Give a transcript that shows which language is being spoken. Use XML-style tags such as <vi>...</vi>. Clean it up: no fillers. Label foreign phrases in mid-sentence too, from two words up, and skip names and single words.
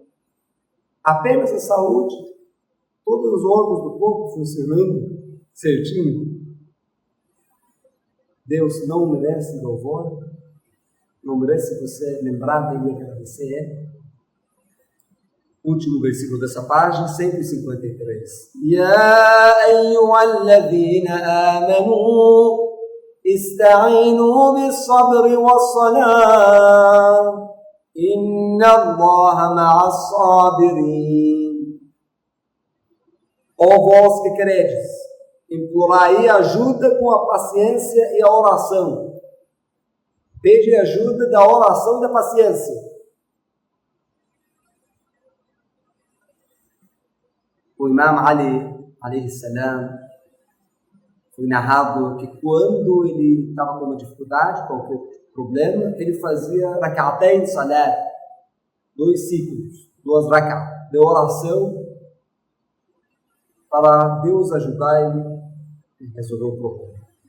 <pt>Apenas a saúde, todos os órgãos do corpo funcionando certinho. Deus não merece louvor, não merece você lembrar dele e agradecer. Último versículo dessa página, 153.</pt> <ar>يا أيها الذين آمنوا استعينوا بالصبر والصلاة إن الله مع الصابرين.</ar> <pt>Ó vós que credes, implorai ajuda com a paciência e a oração. Pede ajuda da oração e da paciência. O Imam Ali,</pt> <ar>عليه السلام,</ar> <pt>foi narrado que quando ele estava com uma dificuldade, qualquer problema, ele fazia</pt> <ar>ركعتين صلاة,</ar> <pt>2 ciclos, 2 rak'at de oração, para Deus ajudar ele a resolver o problema.</pt>